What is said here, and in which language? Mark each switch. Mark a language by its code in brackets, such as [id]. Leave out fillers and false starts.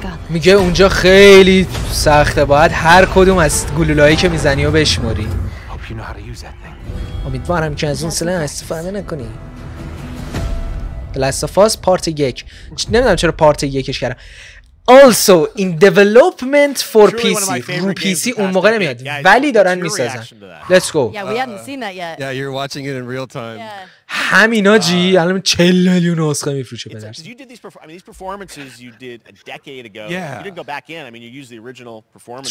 [fa] میگه اونجا خیلی سخته، باید هر کدوم از گلوله‌ای که میزنی و بشموری. امیدوارم که از اون سلاح استفاده نکنی. Last of Us پارت 1 نمیدونم چرا پارت 1ش کردم. [en] Also in development for PC. [fa] رو PC اون موقع نمیاد ولی دارن میسازن. [en] Let's go. Yeah, we hadn't seen that yet. Yeah, you're watching it in real time. [fa] همینا جی الان 40 میلیون اسکار میفروشه پدرش. [en] You did these performances you did a decade ago. You didn't go back in. I mean you used the original performance.